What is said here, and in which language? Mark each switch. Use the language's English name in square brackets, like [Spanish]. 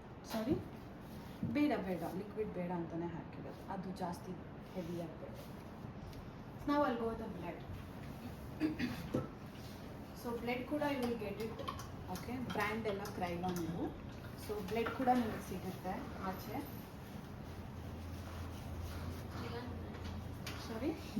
[Kannada] ಸಾರಿ, ಬೇಡ ಲಿಕ್ವಿಡ್ ಬೇಡ ಅಂತಲೇ ಹಾಕಿರೋದು. ಅದು ಜಾಸ್ತಿ heavy ಆಗ್ಬೇಕು. [English] Now I'll go with the blood. So blood ಕೂಡ you will get it. Okay, brand [Kannada] ಎಲ್ಲ Krylon ಇದು. So blood ಕೂಡ ನಿಮಗೆ ಸಿಗುತ್ತೆ ಆಚೆ. [English] Sorry?